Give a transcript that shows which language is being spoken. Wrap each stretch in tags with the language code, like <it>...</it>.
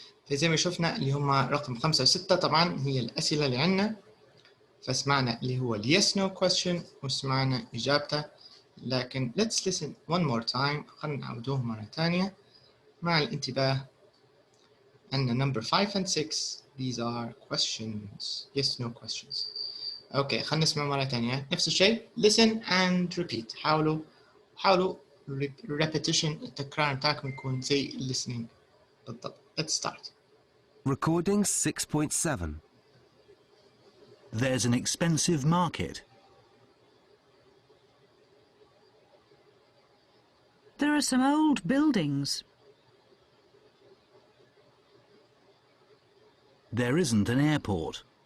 <ar>فزي ما شفنا اللي هم رقم 5 و6 طبعا هي الأسئلة اللي عندنا. فسمعنا اللي هو ال</ar> <en>yes no question</en> <ar>وسمعنا إجابته. لكن</ar> <en>let's listen one more time.</en> <ar>خلنا نعودوه مرة ثانية مع الانتباه. عندنا</ar> <en>number 5 and 6. These are questions. Yes no questions.</en> <ar>اوكي خلنا نسمع مرة ثانية نفس الشيء.</ar> <en>Listen and repeat.</en> <ar>حاولوا repetition التكرار بتاعكم يكون زي listening بالضبط.</ar> <en>Let's start. Recording 6.7. There's an expensive market. There are some old buildings. There isn't an airport.</en>